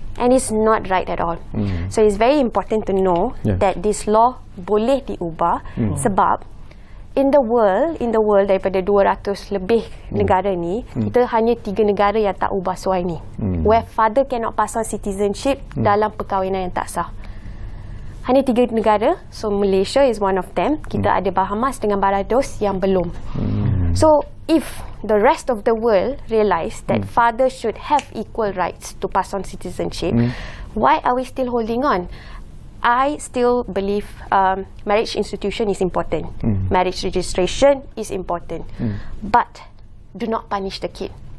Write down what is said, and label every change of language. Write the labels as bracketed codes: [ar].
[en] And it's not right at all. So it's very important to know that this law [ms] boleh diubah sebab [en] in the world [ms] daripada 200 lebih negara ni, kita hanya 3 negara yang tak ubah soal ni. [en] Where father cannot pass on citizenship [ms] dalam perkahwinan yang tak sah. Hanya 3 negara. [en] So Malaysia is one of them. [ms] Kita ada Bahamas dengan Barbados yang belum. [en] So if the rest of the world realise that father should have equal rights to pass on citizenship, why are we still holding on? I still believe marriage institution is important. Marriage registration is important. But do not punish the kid.